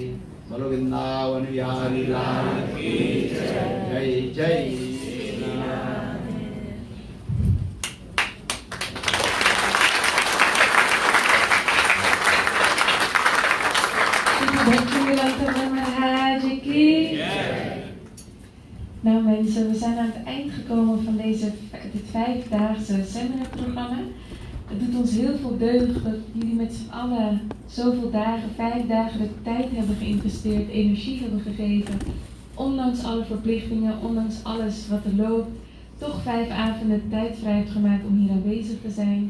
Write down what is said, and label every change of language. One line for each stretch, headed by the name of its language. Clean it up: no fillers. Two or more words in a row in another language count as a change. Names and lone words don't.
Hindi: बोलो वृंदावन बिहारी लाल की जय जय श्री राम। महाराज की।
Dutch: Nou mensen, we zijn aan het eind gekomen van dit 5-daagse seminarprogramma. Het doet ons heel veel deugd dat jullie met z'n allen zoveel dagen, 5 dagen de tijd hebben geïnvesteerd, energie hebben gegeven. Ondanks alle verplichtingen, ondanks alles wat er loopt, toch 5 avonden tijd vrij hebt gemaakt om hier aanwezig te zijn.